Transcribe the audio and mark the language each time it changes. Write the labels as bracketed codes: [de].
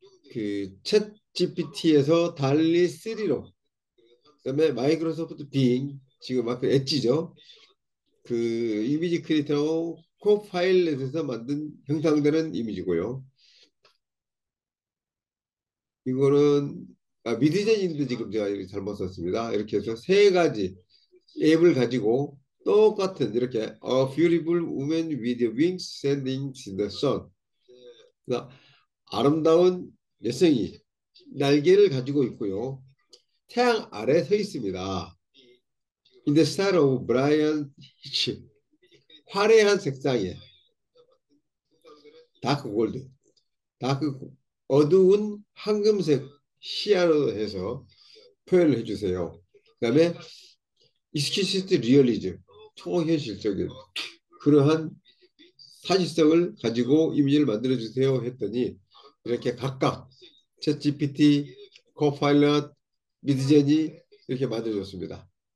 [ko] 챗 GPT에서 달리 3로, 그다음에 마이크로소프트 빙, 지금 앞에 엣지죠. 그 이미지 크리에이터 코파일럿에서 만든 형상되는 이미지고요. 이거는 미드저니도 지금 제가 이렇게 잘못 썼습니다. 이렇게 해서 세 가지 앱을 가지고 똑같은 이렇게 [en] A beautiful woman with wings standing in the sun. [ko] 그러니까 아름다운 여성이 날개를 가지고 있고요. 태양 아래 서 있습니다. [en] In the style of Brian Hitch. [ko] 화려한 색상의 다크 골드, 다크 어두운 황금색 시야로 해서 표현을 해주세요. 그다음에 익스퀴시트 리얼리즘, 초현실적인 그러한 사실성을 가지고 이미지를 만들어 주세요 했더니 이렇게 각각 챗 GPT, 코파일럿, 미드제니 이렇게 만들어 줬습니다.